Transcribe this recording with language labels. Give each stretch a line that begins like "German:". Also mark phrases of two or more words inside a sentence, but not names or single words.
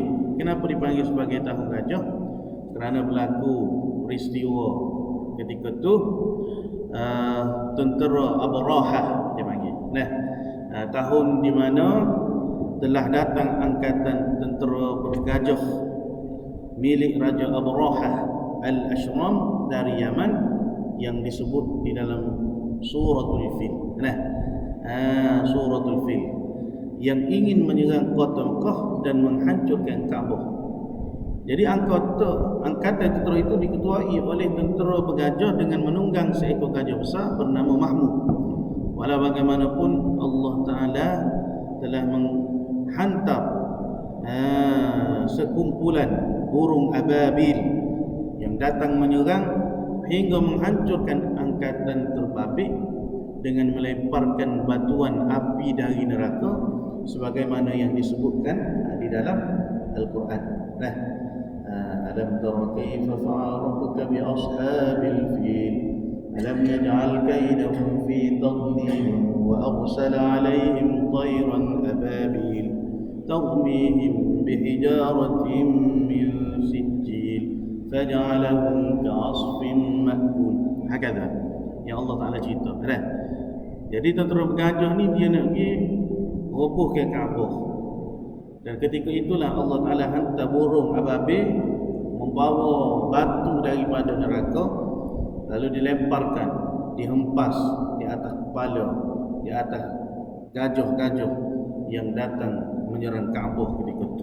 Malay: Kenapa dipanggil sebagai tahun gajah? Kerana berlaku peristiwa ketika tu tentera Abrahah dipanggil. Tahun di mana telah datang angkatan tentera bergajah milik Raja Abrahah Al-Ashram dari Yaman, yang disebut di dalam Suratul Fil. Suratul Fil, yang ingin menyerang kota Mekah dan menghancurkan Kaabah. Jadi angkatan tentera itu diketuai oleh tentera bergajah dengan menunggang seekor gajah besar bernama Mahmud. Walau bagaimanapun Allah Ta'ala telah menghantar sekumpulan burung ababil yang datang menyerang hingga menghancurkan angkatan terbabit dengan melemparkan batuan api dari neraka, sebagaimana yang disebutkan di dalam Al-Quran.
Arabic: ألم تر كيف فعل ربك بأصحاب الفيل ألم يجعل كيدهم في تضليل وأرسل عليهم طيرا أبابيل ترميهم بحجارة من سجيل فجعلهم كعصف مأكول.
Malay: Hakadha yang Allah Ta'ala cerita. Jadi tentera bergajah ni dia nak pergi robohkan Kaabah. Dan ketika itulah Allah Ta'ala hantar burung ababil membawa batu daripada neraka, lalu dilemparkan, dihempas di atas kepala, di atas gajah-gajah yang datang menyerang Kaabah ketika itu.